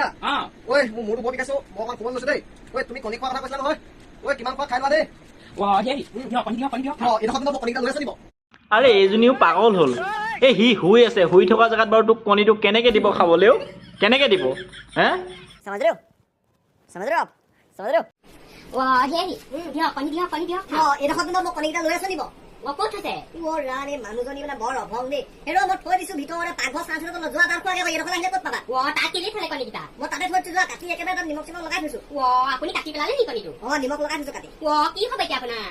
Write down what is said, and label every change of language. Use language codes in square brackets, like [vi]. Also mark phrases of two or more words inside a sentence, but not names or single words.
[as] অঁ ঐ মোৰ মূৰটো বৰ বিষাইছো, মই অকণ কোমল লৈছো দেই। ঐ তুমি কণী খোৱাৰ কথা কৈছিলা নহয়, ঐ কিমান খোৱা খাই লোৱা দেই। হেৰি দিয়ক কণী দিয়ক। এইডোখৰ কিন্তু মই কণীকেইটা লৈ আছে নিব। আৰে এইজনীও পাগল হ'ল। এই সি শুই আছে, শুই থকা জেগাত বাৰু তোক কণীটো কেনেকৈ দিব খাবলৈও? কেনেকৈ দিব হে? [hi] समझ रहे हो समझ रहे हो आप समझ रहे हो [as] হেৰি দিয়ক কণী দিয়ক এইডোখৰ কিন্তু মই কণীকেইটা লৈ আছে নিব। ক'ত থৈছে? মোৰ ৰাণী মানুহজনী মানে বৰ অভং দেই। সেইটো মই থৈ দিছো ভিতৰতে পাকঘৰ চাঞ্চলত যোৱা তাৰ খোৱাকে এইডোখৰ আহিলে ক'ত পাবা? তাত কেলেই থলে কণীকেইটা? মই তাতে থৈ দিছো, কাটি একেবাৰে তাত নিমখ চিমখ লগাই থৈছো। আপুনি কাটি পেলালে নি কণীটো? নিমখ লগাই থৈছো কাটি। কি হ'ব এতিয়া আপোনাৰ?